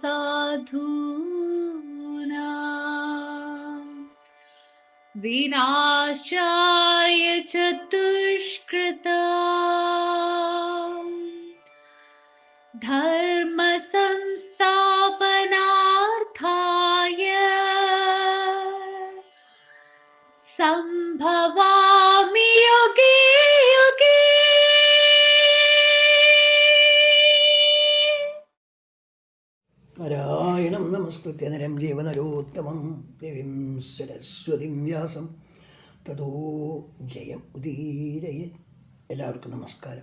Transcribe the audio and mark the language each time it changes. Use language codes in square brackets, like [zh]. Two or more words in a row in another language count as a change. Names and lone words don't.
[sa] साधूनां विनाशाय च दुष्कृतां, धर्म संस्थापनार्थाय संभवामि युगे युगे। നാരായണം നമസ്കൃത്യ നരം ജീവനരോത്തമം ദേവീം സരസ്വതിം വ്യാസം തതോ ജയം ഉദീരയെ. [ml] എല്ലാവർക്കും നമസ്കാരം.